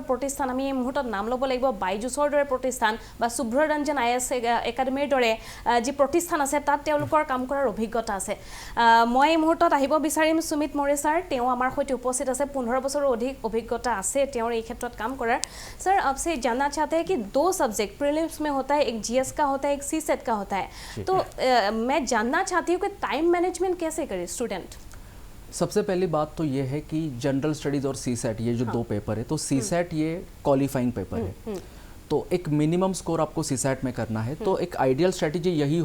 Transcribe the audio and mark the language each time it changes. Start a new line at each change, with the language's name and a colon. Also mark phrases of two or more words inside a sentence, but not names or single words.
Assamese: প্ৰতিষ্ঠান আমি এই মুহূৰ্তত নাম ল'ব লাগিব বাইজুছৰ দৰে প্ৰতিষ্ঠান বা শুভ্ৰৰঞ্জন IS একাডেমীৰ দৰে যি প্ৰতিষ্ঠান আছে তাত তেওঁলোকৰ কাম কৰাৰ অভিজ্ঞতা আছে মই এই মুহূৰ্তত আহিব বিচাৰিম সুমিত মোৰে ছাৰ তেওঁ আমাৰ সৈতে উপস্থিত আছে 15 বছৰৰ অধিক অভিজ্ঞতা আছে তেওঁৰ এই ক্ষেত্ৰত কাম কৰাৰ
Hindi: सर आपसे जानना चाहते हैं कि 2 सब्जेक्ट प्रीलिम्स में होता है एक GS का होता है एक CSET का होता है तो मैं जानना चाहती हूँ कि टाइम मैनेजमेंट कैसे करे स्टूडेंट सबसे पहली बात तो ये है कि
English: general studies
Hindi: और CSET ये जो दो पेपर है तो CSET ये
English: qualifying paper
Hindi: है तो एक
English: minimum score
Hindi: आपको CSET में करना है तो एक
English: ideal strategy
Hindi: यही